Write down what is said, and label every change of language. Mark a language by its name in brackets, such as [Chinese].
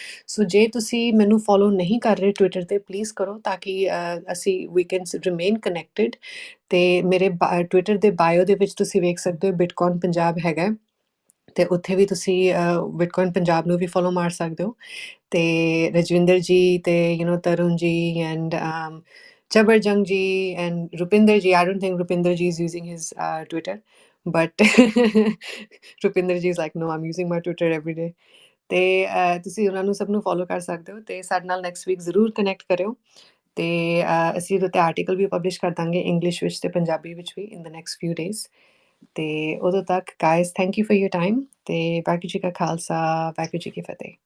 [Punjabi] ਸੋ ਜੇ ਤੁਸੀਂ ਮੈਨੂੰ ਫੋਲੋ ਨਹੀਂ ਕਰ ਰਹੇ ਟਵਿੱਟਰ 'ਤੇ, ਪਲੀਜ਼ ਕਰੋ, ਤਾਂ ਕਿ ਅਸੀਂ ਵੀ [English] Can remain connected. [Punjabi] ਅਤੇ ਮੇਰੇ ਟਵਿੱਟਰ ਦੇ ਬਾਇਓ ਦੇ ਵਿੱਚ ਤੁਸੀਂ ਵੇਖ ਸਕਦੇ ਹੋ ਬਿਟਕੋਇਨ ਪੰਜਾਬ ਹੈਗਾ, ਅਤੇ ਉੱਥੇ ਵੀ ਤੁਸੀਂ ਬਿਟਕੋਇਨ ਪੰਜਾਬ ਨੂੰ ਵੀ ਫੋਲੋ ਮਾਰ ਸਕਦੇ ਹੋ। ਅਤੇ ਰਜਵਿੰਦਰ ਜੀ ਅਤੇ ਤਰੁਣ ਜੀ and [English] Jabarjung ji and Rupinder ji. I don't think Rupinder ji is using his Twitter, but Rupinder ji is like, no, I'm using my Twitter every day. [Punjabi] ਤੇ ਤੁਸੀਂ ਉਹਨਾਂ ਨੂੰ ਸਭ ਨੂੰ ਫੋਲੋ ਕਰ ਸਕਦੇ ਹੋ ਤੇ ਸਾਡੇ ਨਾਲ ਨੈਕਸਟ ਵੀਕ ਜ਼ਰੂਰ ਕਨੈਕਟ ਕਰਿਓ ਤੇ ਅਸੀਂ ਉਹਦੇ 'ਤੇ ਆਰਟੀਕਲ ਵੀ ਪਬਲਿਸ਼ ਕਰ ਦਾਂਗੇ ਇੰਗਲਿਸ਼ ਵਿੱਚ ਤੇ ਪੰਜਾਬੀ ਵਿੱਚ ਵੀ [English] in the next few days [Punjabi] ਤੇ ਉਦੋਂ ਤੱਕ [English] guys thank you for your time [Punjabi] ਤੇ ਵਾਹਿਗੁਰੂ ਜੀ ਕਾ ਖਾਲਸਾ ਵਾਹਿਗੁਰੂ ਜੀ ਕੀ ਫਤਿਹ।